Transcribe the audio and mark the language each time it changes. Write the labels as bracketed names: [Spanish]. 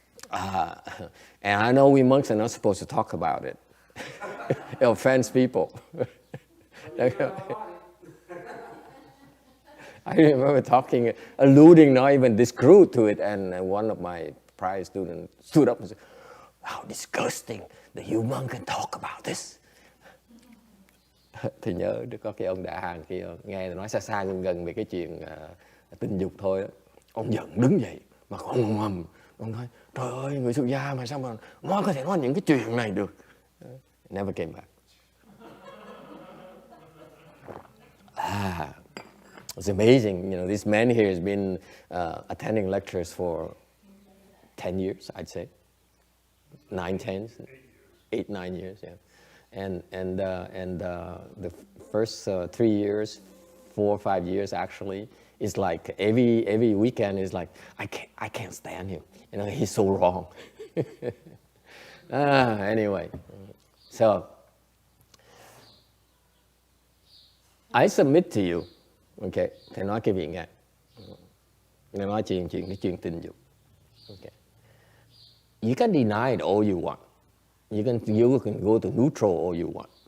[English] And I know we monks are not supposed to talk about it. It offends people. I remember alluding, not even this crude to it, and one of my prior students stood up and said, "How disgusting that you monk can talk about this." [Vietnamese] Thì nhớ có cái ông Đại Hàn kia nghe nói xa xa gần về cái chuyện tình dục thôi đó. Ông giận đứng dậy mà ông mầm, ông nói trời ơi, người xuất gia mà sao mà nó có thể nói những cái chuyện này được. [English] Never came back. It's amazing. This man here has been attending lectures for 10 years, I'd say. 9, 9 years, yeah. And the first 3 years, 4 or 5 years actually, is like every weekend is like I can't stand him. He's so wrong. Anyway, so I submit to you. [Vietnamese] Okay, thầy nói cái việc nghe. Thầy nói cái chuyện tình dục. [English] Okay. You can deny it all you want. You can go to neutral all you want.